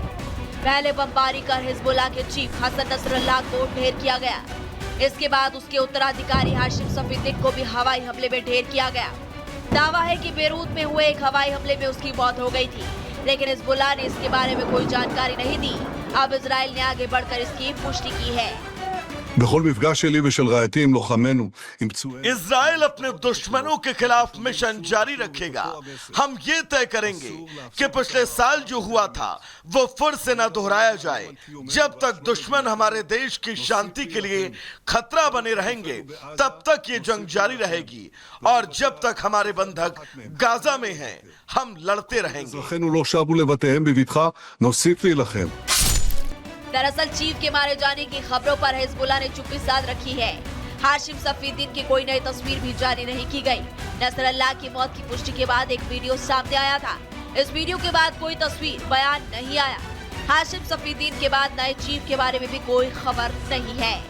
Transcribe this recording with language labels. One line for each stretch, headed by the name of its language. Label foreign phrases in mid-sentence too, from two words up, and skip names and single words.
Hindi: पहले बमबारी कर हिजबुल्लाह के चीफ हसन नसरुल्लाह को ढेर किया गया। इसके बाद उसके उत्तराधिकारी हाशिम सफीउद्दीन को भी हवाई हमले में ढेर किया गया। दावा है कि बेरूत में हुए एक हवाई हमले में उसकी मौत हो गई थी, लेकिन हिजबुल्लाह ने इसके बारे में कोई जानकारी नहीं दी। अब इजराइल ने आगे बढ़कर इसकी पुष्टि की है।
Hebrew: בכל מפגש שלי ושל רעייתי עם לוחמינו עם פצועי
Hindi: इजराइल अपने दुश्मनों के खिलाफ मिशन जारी रखेगा। हम ये तय करेंगे कि पिछले साल जो हुआ था वो फिर से न दोहराया जाए। जब तक दुश्मन हमारे देश की शांति के लिए खतरा बने रहेंगे तब तक ये जंग जारी रहेगी और जब तक हमारे बंधक गाजा में हैं हम लड़ते रहेंगे।
Hebrew: אחינו לא שבו לבתיהם בבטחה, נוסיף להילחם।
Hindi: दरअसल चीफ के मारे जाने की खबरों पर हिजबुल्लाह ने चुप्पी साध रखी है। हाशिम सफीउद्दीन की कोई नई तस्वीर भी जारी नहीं की गई। नसरल्लाह की मौत की पुष्टि के बाद एक वीडियो सामने आया था। इस वीडियो के बाद कोई तस्वीर बयान नहीं आया। हाशिम सफीउद्दीन के बाद नए चीफ के बारे में भी कोई खबर नहीं है।